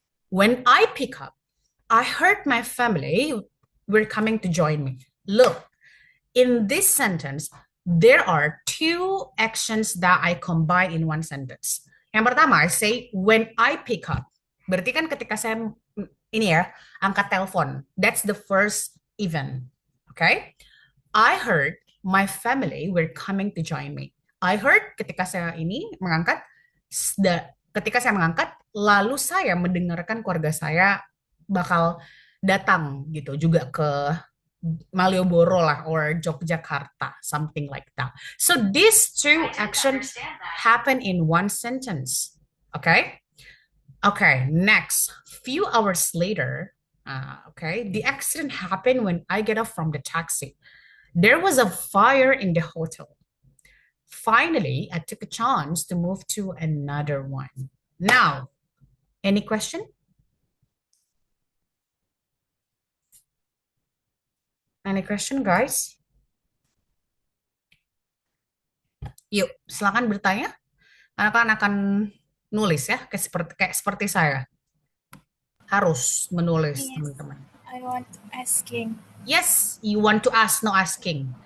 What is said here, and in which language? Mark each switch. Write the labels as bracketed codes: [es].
[en] When I pick up, I heard my family were coming to join me. Look, in this sentence, there are two actions that I combine in one sentence. Yang pertama, I say when I pick up. [id] Berarti kan ketika saya ini ya, angkat telepon. [en] That's the first event. Okay? I heard my family were coming to join me. [id] I heard ketika saya ini mengangkat, ketika saya mengangkat, lalu saya mendengarkan keluarga saya bakal datang gitu juga ke Malioboro lah or Yogyakarta, something like that. [en] So these two actions happen in one sentence. Okay? Okay, next. Few hours later, okay, the accident happened when I get off from the taxi. There was a fire in the hotel. Finally, I took a chance to move to another one. Now, any question? Any question, guys? [id] Yuk, silakan bertanya. Anak-anak akan nulis ya, kayak seperti saya. Harus menulis, [en] Yes, [id] teman-teman. [en] I want asking. Yes, you want to ask, no asking.